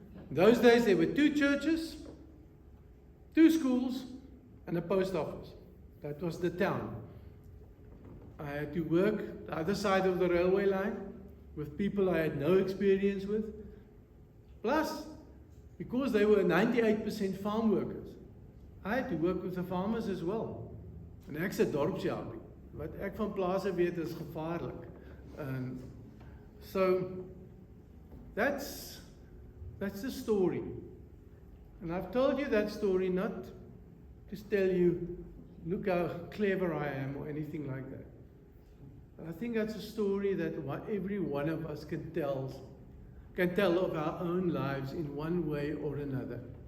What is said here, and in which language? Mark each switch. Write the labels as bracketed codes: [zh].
[en] In those days there were 2 churches, 2 schools, and a post office. That was the town. I had to work the other side of the railway line with people I had no experience with. Plus, because they were 98% farm workers, I had to work with the farmers as well. [af] En ek's 'n dorpsjapie. Wat ek van plase weet is gevaarlik. [en] So that's the story. And I've told you that story not to tell you look how clever I am or anything like that. But I think that's a story that every one of us can tell of our own lives in one way or another.